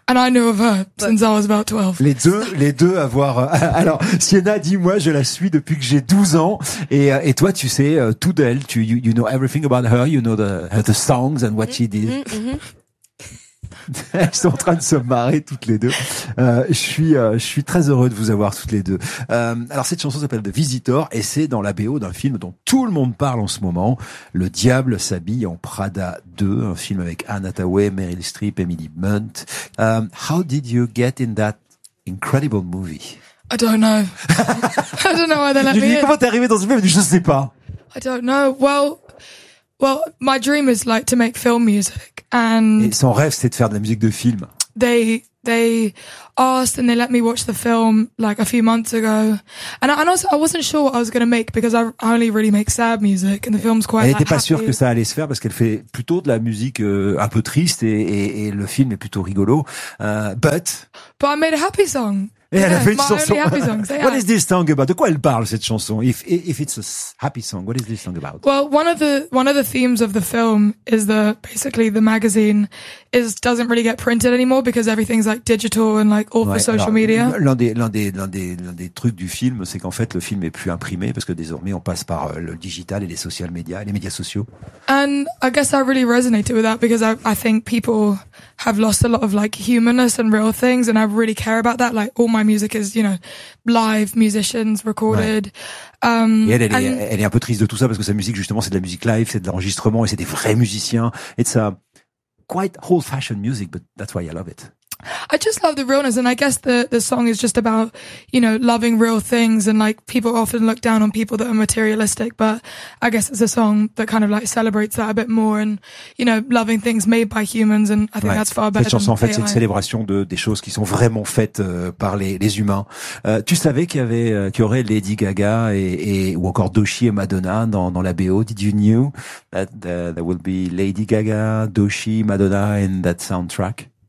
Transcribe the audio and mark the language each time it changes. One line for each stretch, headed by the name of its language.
English: And I knew of her since I was about 12.
French: Les deux avoir... Alors, Sienna, dis-moi, je la suis depuis que j'ai 12 ans. Et toi, tu sais tout d'elle.
English: You know everything about her. You know the songs and what she did.
French: Elles sont en train de se marrer toutes les deux. Je suis très heureux de vous avoir toutes les deux. Alors cette chanson s'appelle The Visitor et c'est dans la BO d'un film dont tout le monde parle en ce moment, Le Diable s'habille en Prada 2, un film avec Anne Hathaway, Meryl Streep, Emily Blunt.
English: How did you get in that incredible movie? I don't know. I don't know why they let me in.
French: Comment t'es arrivé dans ce film? Je sais pas.
English: I don't know. Well, my dream is like to make film music. And
French: et son rêve, c'est de faire de la musique de film.
English: They asked and they let me watch the film like a few months ago. And also, I wasn't sure what I was going to make because I only really make sad music and the film's quite
French: elle
English: like
French: était pas
English: happy.
French: Sûre que ça allait se faire parce qu'elle fait plutôt de la musique un peu triste et le film est plutôt rigolo.
English: But I made a happy song.
French: Et elle a fait une chanson.
English: Happy songs, what is this song about?
French: De quoi elle parle cette chanson?
English: If it's a happy song, what is this song about? Well, one of the themes of the film is that basically the magazine doesn't really get printed anymore because everything's like digital and like all for social media.
French: L'un des trucs du film, c'est qu'en fait le film est plus imprimé parce que désormais on passe par le digital et les médias sociaux.
English: And I guess I really resonated with that because I think people have lost a lot of like humanness and real things, and I really care about that. Like all my music is, you know, live musicians recorded.
French: Et elle est un peu triste de tout ça parce que sa musique justement c'est de la musique live, c'est de l'enregistrement et c'est des vrais musiciens.
English: It's a quite old-fashioned music, but that's why I love it. I just love the realness, and I guess the song is just about, you know, loving real things, and like people often look down on people that are materialistic, but I guess it's a song that kind of like celebrates that a bit more, and you know, loving things made by humans, and I think that's far better.
French: Cette chanson, en fait, c'est une célébration des choses qui sont vraiment faites par les humains. Tu savais qu'il y aurait Lady Gaga et ou encore Doshi et Madonna dans la BO?
English: Did you knew that there would be Lady Gaga, Doshi, Madonna in that soundtrack?